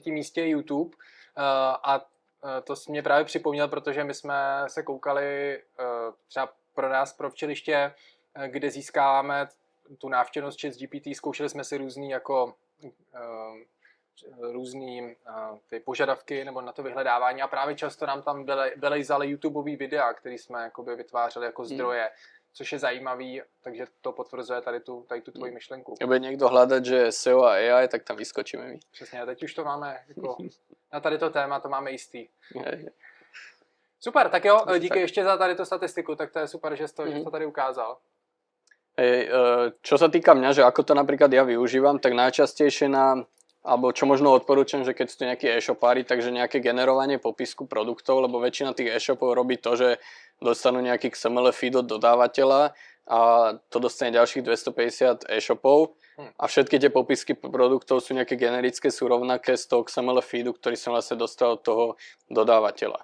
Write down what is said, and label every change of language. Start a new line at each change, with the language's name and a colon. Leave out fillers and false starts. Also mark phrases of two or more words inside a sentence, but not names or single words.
Czech: místě je YouTube a to jsi mě právě připomněl, protože my jsme se koukali třeba pro nás, pro včeliště, kde získáváme tu návštěvnost ChatGPT, zkoušeli jsme si různý ty požadavky nebo na to vyhledávání a právě často nám tam vylejzaly YouTubeový videa, který jsme jakoby vytvářeli jako zdroje, což je zajímavý, takže to potvrzuje tady tu tvoji myšlenku. Bude někdo hledat, že SEO a AI, tak tam vyskočíme my. Přesně, teď už to máme jako, na tady to téma to máme jistý. Super, tak jo, díky ještě za tady tu statistiku, tak to je super, že jsi to tady ukázal.
Slovak: Čo sa týka mňa, že ako to napríklad ja využívam, tak najčastejšie alebo čo možno odporúčam, že keď sú nejakí e-shopári, takže nejaké generovanie popisku produktov, lebo väčšina tých e-shopov robí to, že dostanú nejaký
English: XML feed
Slovak: od dodávateľa a to dostane ďalších 250 e-shopov a všetky tie popisky produktov sú nejaké generické, sú rovnaké z toho XML feedu, ktorý som vlastne dostal od toho dodávateľa.